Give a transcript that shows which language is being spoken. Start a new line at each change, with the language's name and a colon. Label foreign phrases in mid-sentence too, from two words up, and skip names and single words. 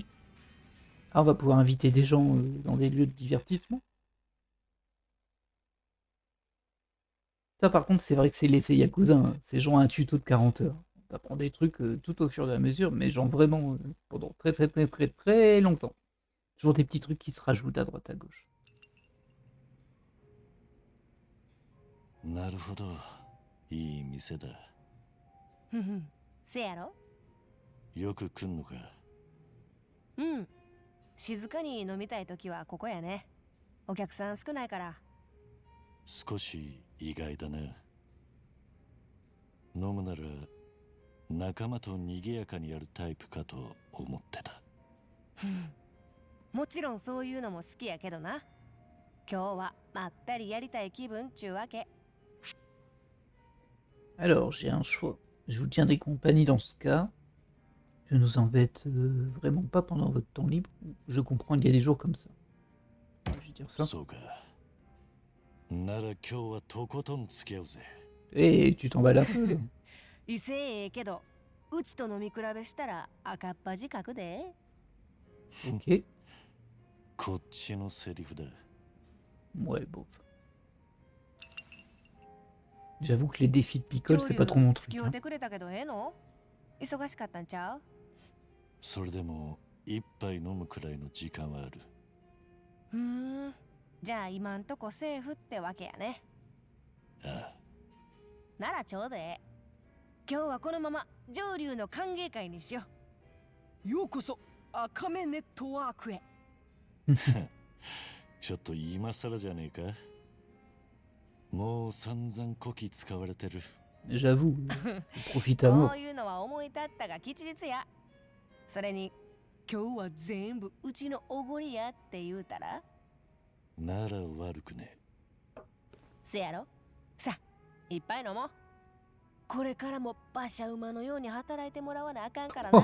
French: Ah, on va pouvoir inviter des gens dans des lieux de divertissement. Ça, par contre, c'est vrai que c'est l'effet Yakuza. Hein. Ces gens ont un tuto de 40 heures. On apprend des trucs tout au fur et à mesure, mais genre vraiment pendant très longtemps. Toujours des petits trucs qui se rajoutent à droite à gauche.
Japanese: なるほど。いい店だ。ふふんせやろ。よく来んのか。うん。静かに飲みたいときはここやね。お客さん少ないから。少し意外だな。飲むなら仲間と賑やかにやるタイプかと思ってた。もちろんそういうのも好きやけどな。今日はまったりやりたい気分ちゅうわけ。
French: Alors, j'ai un choix. Je vous tiendrai compagnie dans ce cas. Je ne vous embête vraiment pas pendant votre temps libre. Je comprends, il y a des jours comme ça. Je vais dire ça.
Japanese: そうか。なら今日はとことん付き合うぜ。
French: Eh, tu t'emballes un peu.
Japanese: 威勢ええけど、うちと飲み比べしたら赤っ端かくで。
French: Ok.
Japanese: こっちのセリフだ。
French: Ouais, bof. J'avoue que les défis de picole, c'est pas trop mon
Japanese: 付
French: truc.
Japanese: き合
French: Hein.
Japanese: うてくれたけどええの？忙しかったんちゃう？それでも一杯飲むくらいの時間はある。じゃあ今んとこセーフってわけやね。ああ。ならちょうどええ。今日はこのまま上流の歓迎会にしよう。ようこそ赤目ネットワークへ。ちょっと今更じゃねえか。もう散々こき使われてる。
French: J'avoue, profite à
Japanese: こ
French: mort.
Japanese: ういうのは思い立ったが吉日や。それに今日は全部うちのおごりやって言うたら。なら悪くね。せやろ。さあいっぱい飲もう。これからも馬車馬のように働いてもらわなあかんからな。